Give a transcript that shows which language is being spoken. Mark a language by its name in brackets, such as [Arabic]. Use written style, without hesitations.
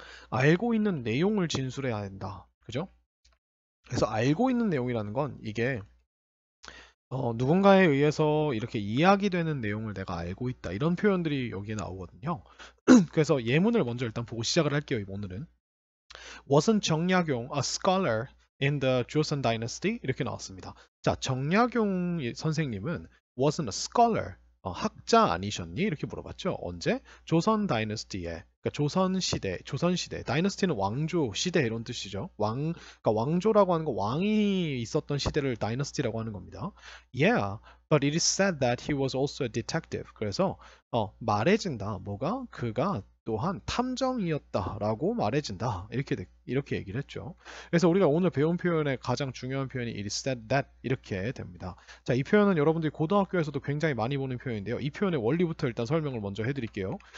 [Korean] 알고 있는 내용을 진술해야 한다. 그죠? 그래서 알고 있는 내용이라는 건 이게 누군가에 의해서 이렇게 이야기되는 내용을 내가 알고 있다. 이런 표현들이 여기에 나오거든요. 그래서 예문을 먼저 일단 보고 시작을 할게요. 오늘은. [English] Wasn't 정약용 a scholar in the Joseon Dynasty? [Korean] 이렇게 나왔습니다. 자, 정약용 선생님은 wasn't a scholar, 학자 아니셨니? 이렇게 물어봤죠. 언제? 조선 다이너스티에, 그러니까 조선 시대, 다이너스티는 왕조, 시대 이런 뜻이죠. 그러니까 왕조라고 하는 거 왕이 있었던 시대를 다이너스티라고 하는 겁니다. [English] Yeah, but it is said that he was also a detective. [Korean] 그래서 말해진다. 뭐가? 그가 또한 탐정이었다라고 말해진다. 이렇게 얘기를 했죠. 그래서 우리가 오늘 배운 표현의 가장 중요한 표현이 [English] it is said that [Korean] 이렇게 됩니다. 자, 이 표현은 여러분들이 고등학교에서도 굉장히 많이 보는 표현인데요. 이 표현의 원리부터 일단 설명을 먼저 해드릴게요.